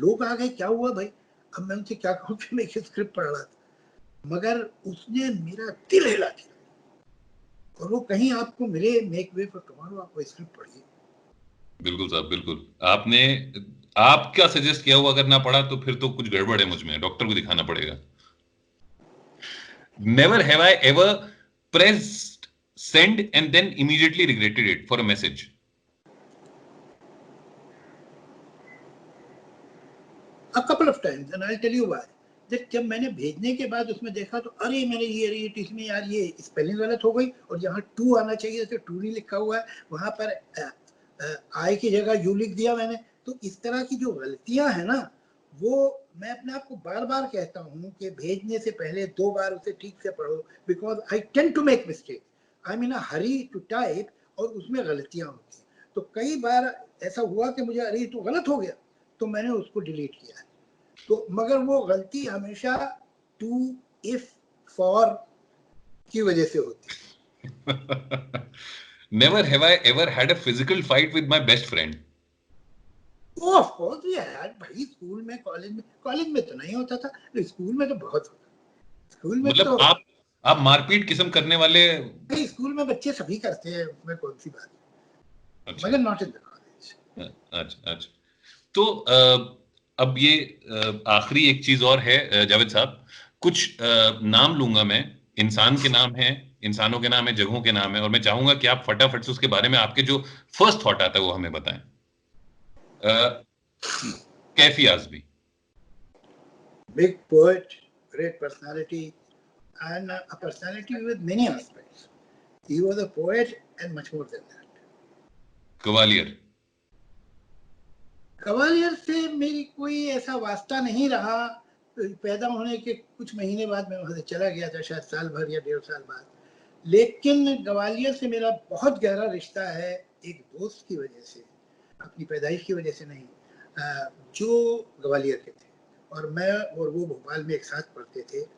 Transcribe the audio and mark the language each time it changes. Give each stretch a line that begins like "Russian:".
Hindi: लोग आ गए, क्या हुआ भाई? अब मैं उनसे क्या कहूँ कि मैं ये स्क्रिप्ट पढ़ रहा था, मगर उसने मेरा दिल हिला दिया। और वो कहीं आपको मिले
English: make way for tomorrow,
Hindi: आप वो स्क्रिप्ट पढ़िए। बिल्कुल साहब, बिल्कुल। आपने आपका सजेस्ट किया हुआ अगर ना पढ़ा तो फिर तो कुछ गड़बड़ है मुझ में, डॉक्टर को दिखाना पड़ेगा।
English: Never have I ever pressed send and then immediately regretted it for a message. A couple of times and I'll tell you why.
Hindi: जब मैंने भेजने के बाद उसमें देखा तो अरे मैंने ये इसमें यार ये स्पेलिंग गलत हो गई, और जहाँ टू आना चाहिए तो टू नहीं लिखा हुआ है, वहां पर आई की जगह यू लिख दिया मैंने। तो इस तरह की जो गलतियां हैं ना, वो मैं अपने आप को बार बार कहता हूँ कि भेजने से पहले 2 बार उसे ठीक से पढ़ो,
English: because I tend to make mistake, I mean hurry to type,
Hindi: और उसमें गलतियां होती हैं। तो कई बार ऐसा हुआ कि मुझे अरे तो गलत हो गया, तो मैंने उसको डिलीट किया। तो मगर वो गलती हमेशा टू, इफ, फॉर की वजह से होती है।
English: Never have I ever had a physical fight with my best friend. Of course
Hindi: यार भाई, स्कूल में कॉलेज में तो नहीं होता था, स्कूल में तो बहुत होता। स्कूल में मतलब तो आप मारपीट किस्म करने वाले? भाई स्कूल में बच्चे सभी करते हैं, उसमें कौन सी बात है, अच्छा
English: मगर not in the college.
Hindi: अच्छा अच्छा। तो अब ये आखिरी एक चीज और है जावेद साहब, कुछ नाम लूंगा मैं, इंसान के नाम है, इंसानों के नाम है, जगहों के नाम है, और मैं चाहूंगा कि आप फटाफट से उसके बारे में आपके जो फर्स्ट थॉट आता है वो हमें बताएं। Kaifi Azmi.
English: Big poet, great personality, and a personality with many aspects. He was a poet and much more than that.
Hindi: Gwalior. Gwalior से मेरी कोई ऐसा वास्ता नहीं रहा, पैदा होने के कुछ महीने बाद मैं वहां से चला गया था, शायद साल भर या 1.5 साल बाद। लेकिन ग्वालियर से मेरा बहुत गहरा रिश्ता है एक दोस्त की वजह से, अपनी पैदाइश की वजह से नहीं, जो ग्वालियर के थे और मैं और वो भोपाल में एक साथ पढ़ते थे।